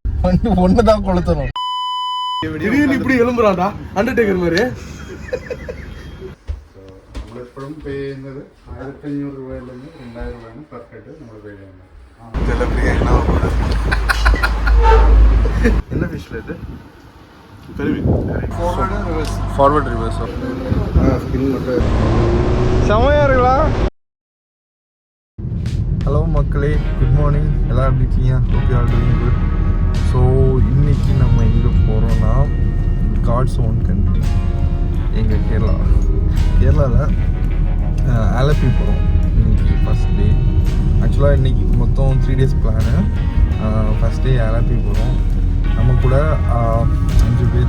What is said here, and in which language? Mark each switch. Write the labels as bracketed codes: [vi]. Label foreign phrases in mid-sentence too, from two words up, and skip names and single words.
[ta] ஒண்ணுதான் கொளுத்தணும். திடீர்னு இப்படி எழும்புறாடா அண்டர்டேக்கர் மாதிரி. [ml] നമ്മളെപ്പോഴും പേ ചെയ്യുന്നത് 1500 രൂപയിൽ നിന്ന് 2000 രൂപയാണ് [en] per head [ml] നമ്മൾ പേ ചെയ്യുന്നത്. [ta] என்ன ஃபிஷ்ல இது? [en] forward reverse [ta] செமையா இருக்கலாம். ஹலோ மக்களே, [en] good morning. [ta] எல்லாம் எப்படி இருக்கீங்க? [en] Hope you are doing good. [ta] ஸோ இன்னைக்கு நம்ம எங்கே போகிறோன்னா [en] God's own country, [ta] எங்கள் கேரளாவில் ஆலப்பி போகிறோம். இன்னைக்கு [en] first day. [ta] ஆக்சுவலாக இன்றைக்கி மொத்தம் 3 days பிளானு. [en] first day [ta] ஆலப்பி போகிறோம். நம்ம கூட 5 பேர்.